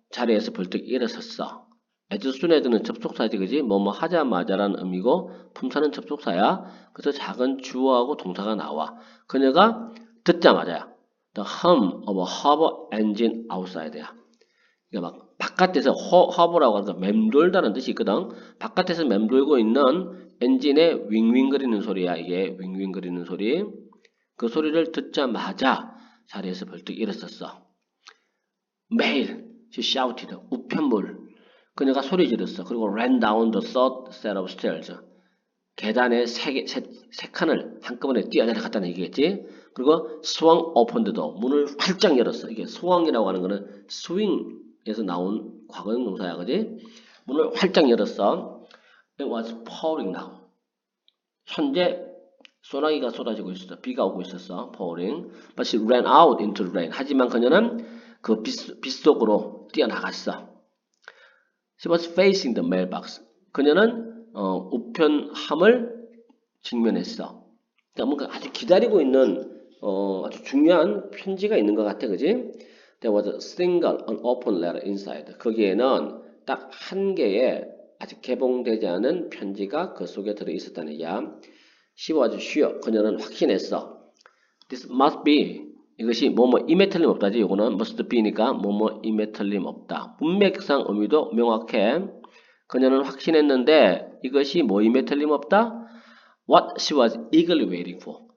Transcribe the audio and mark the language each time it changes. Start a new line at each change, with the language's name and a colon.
Korean: 자리에서 벌떡 일어섰어.
English: as soon as
Korean: 는 접속사지, 그지? 뭐뭐 하자마자라는 의미고, 품사는 접속사야. 그래서 작은 주어하고 동사가 나와. 그녀가 듣자마자야.
English: The hum of a harbor engine outside야.
Korean: 그러니까 막 바깥에서 허브라고 하니까 맴돌다는 뜻이 있거든. 바깥에서 맴돌고 있는 엔진의 윙윙거리는 소리야. 이게 윙윙거리는 소리. 그 소리를 듣자마자 자리에서 벌떡 일어섰어. 매일
English: she shouted.
Korean: 우편물. 그녀가 소리 질렀어. 그리고
English: ran down the third set of stairs.
Korean: 계단의 세 칸을 한꺼번에 뛰어내려갔다는 얘기겠지. 그리고
English: swung open the door.
Korean: 문을 활짝 열었어. 이게 swung이라고 하는 거는 swing 에서 나온 과거형 동사야, 그지? 문을 활짝 열었어.
English: It was pouring down.
Korean: 현재 소나기가 쏟아지고 있었어. 비가 오고 있었어. pouring.
English: But she ran out into the rain.
Korean: 하지만 그녀는 그 빛 속으로 뛰어나갔어.
English: She was facing the mailbox.
Korean: 그녀는 우편함을 직면했어. 그러니까 뭔가 아주 기다리고 있는 아주 중요한 편지가 있는 것 같아, 그지?
English: There was a single unopened letter inside.
Korean: 거기에는 딱 한 개의 아직 개봉되지 않은 편지가 그 속에 들어 있었다는 얘기야.
English: She was sure.
Korean: 그녀는 확신했어.
English: This must be.
Korean: 이것이 뭐뭐임에 틀림없다지. 이거는
English: must be
Korean: 니까 뭐뭐임에 틀림없다. 문맥상 의미도 명확해. 그녀는 확신했는데 이것이 뭐임에 틀림없다.
English: What she was eagerly waiting for.